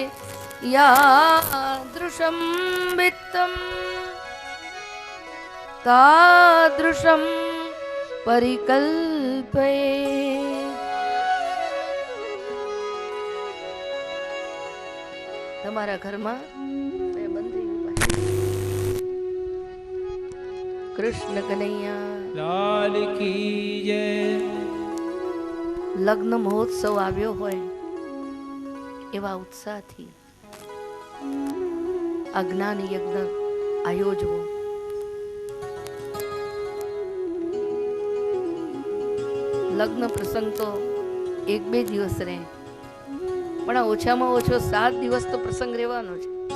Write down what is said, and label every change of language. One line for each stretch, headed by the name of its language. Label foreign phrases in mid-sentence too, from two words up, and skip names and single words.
Sanskrit: यादृशं वित्तं तादृशं परिकल्पये.
Gujarati: તમારા ઘરમાં કૃષ્ણ કનૈયા
Hindi: लाल की जय।
Gujarati: લગ્ન મહોત્સવ આવ્યો હોય એવા ઉત્સાહથી આ જ્ઞાન યજ્ઞ આયોજવો. લગ્ન પ્રસંગ તો 1-2 દિવસ રહે, પણ આ ઓછામાં ઓછો 7 દિવસ તો પ્રસંગ રહેવાનો છે.